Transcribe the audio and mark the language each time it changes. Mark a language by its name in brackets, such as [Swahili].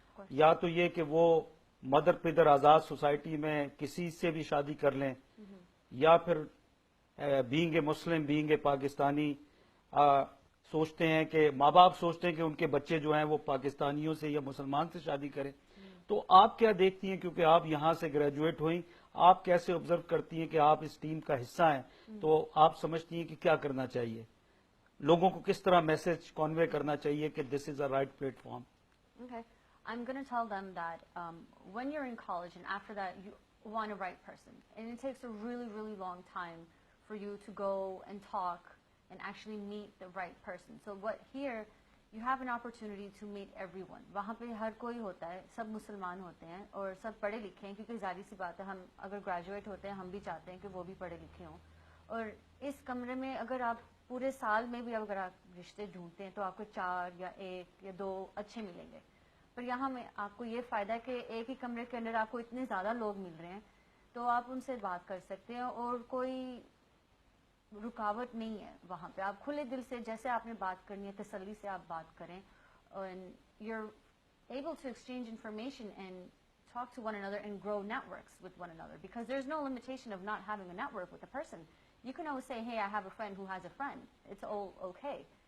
[Urdu] یا تو یہ کہ وہ مدر پدر آزاد سوسائٹی میں کسی سے بھی شادی کر لیں, یا پھر [English] being a Muslim, being a Pakistani, [Urdu] سوچتے ہیں کہ ماں باپ سوچتے ہیں کہ ان کے بچے جو ہیں وہ پاکستانیوں سے یا مسلمان سے شادی کریں. تو آپ کیا دیکھتی ہیں, کیونکہ آپ یہاں سے گریجویٹ ہوئیں, آپ کیسے آبزرو کرتی ہیں کہ آپ اس ٹیم کا حصہ ہیں, تو آپ سمجھتی ہیں کہ کیا کرنا چاہیے, لوگوں کو کس طرح میسج کنوے کرنا چاہیے کہ [English] This is a right platform? Okay. I'm going to tell them that when you're in college and after that you want a right person. And it takes a really, really long time for you to go and talk and actually meet the right person. So what here, you have an opportunity to meet everyone. [Urdu] وہاں پہ ہر کوئی ہوتا ہے, سب مسلمان ہوتے ہیں اور سب پڑھے لکھے ہیں, کیونکہ ظاہر سی بات ہے ہم اگر گریجویٹ ہوتے ہیں ہم بھی چاہتے ہیں کہ وہ بھی پڑھے لکھے ہوں. اور اس کمرے میں اگر آپ پورے سال میں بھی اگر آپ رشتے ڈھونڈتے ہیں تو آپ کو 4 یا 1 یا 2 اچھے ملیں گے. پر یہاں میں آپ کو یہ فائدہ ہے کہ ایک ہی کمرے کے اندر آپ کو اتنے زیادہ لوگ مل رہے ہیں, تو آپ ان سے بات کر سکتے ہیں اور کوئی رکاوٹ نہیں ہے وہاں پہ. آپ کھلے دل سے جیسے آپ نے بات کرنی ہے تسلی سے آپ بات کریں, [English] and you're able to exchange information and talk to one another and grow networks with one another, because there's no limitation of not having a network with a person. You can always say, hey, I have a friend who has a friend. It's all okay.